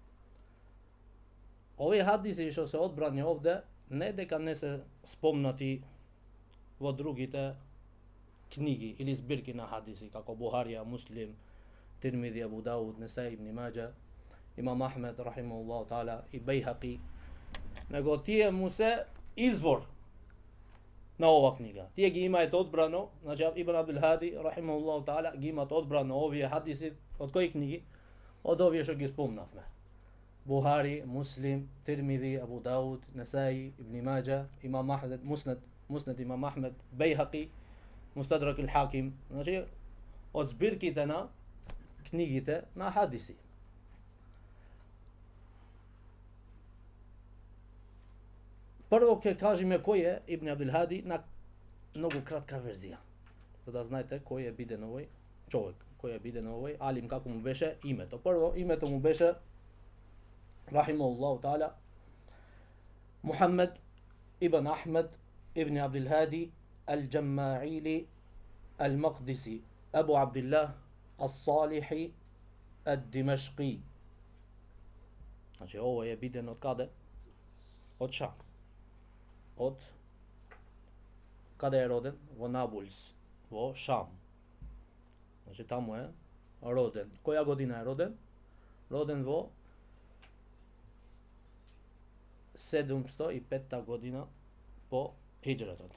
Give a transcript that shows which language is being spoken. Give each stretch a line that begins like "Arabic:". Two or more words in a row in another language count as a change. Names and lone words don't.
Macedonian: Овие хадиси што се одбрани овде, не дека не се спомнати во другите книги или збирки на хадиси, како Бухарија, Муслим, Тирмизи, Абу Дауд, Несаи ибн Маџа, Имам Ахмед
Arabic: رحمه الله تعالى
Macedonian: и Бајхақи, него тие му се извор на ова книга. Тие ги имаат одбрано, значи Ибн Абдул Хади
Arabic: رحمه الله تعالى
Macedonian: ги имаат одбрано овие хадиси од кои книги? Од овие што ги спомнавме. Buhari, Muslim, Tirmidhi, Abu Dawud, Nasai, Ibn Majah, Imam Ahmed, Musnad Imam Ahmed, Bejhaqi, Mustadrak al-Hakim. Znači, od zbirkите на книгите на хадиси. Прво ќе кажеме кој е Ибн Абдул Хади на многу кратка верзија. За да знаете кој е биден овој човек, кој е биден овој алим, како му беше името. Прво името му беше
Arabic: رحمه الله تعالى
Macedonian: Мухаммед ибн Ахмед ибн Абдул Хади al-Jamma'ili al-Maqdisi Abu Abdullah al-Salihi al-Dimashqi. Znači ovo je биден од каде? Од Шам. Од каде е роден? Во Набулс, во Шам. Значи таму е роден. Која година е роден? Роден во 705 година по хиџретот.